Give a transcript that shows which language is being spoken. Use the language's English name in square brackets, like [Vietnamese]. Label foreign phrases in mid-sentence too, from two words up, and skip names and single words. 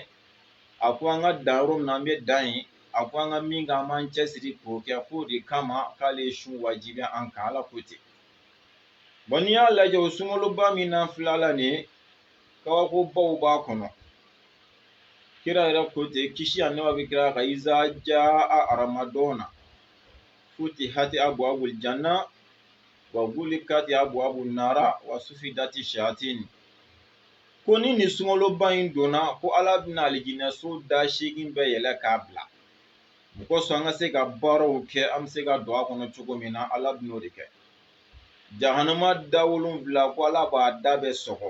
[Bambara] A ko an ka dan yɔrɔ min na an bɛ dan yen, a ko an ka min kɛ an b'an cɛsiri k'o kɛ k'o de kama k'ale ye sun wajibiya an kan, Ala ko ten. Bon n'i y'a lajɛ o sunkaloba min n'an filɛ la nin ye kabakobaw b'a kɔnɔ. Kira yɛrɛ ko ten, kisi ani nɛɛma bɛ kira kan, [Arabic] إذا جاء رمضان فتحت أبواب الجنة وغلقت أبواب النار وصفدت الشياطين. [Bambara] Ko ni nin sunkaloba in donna ko Ala bɛna alijinɛso da 8 bɛɛ yɛlɛ k'a bila. O kosɔn an ka se ka baaraw kɛ an bɛ se ka don a kɔnɔ cogo min na Ala bɛn'o de kɛ. Jahanama da 7 ko Ala b'a da bɛɛ sɔgɔ.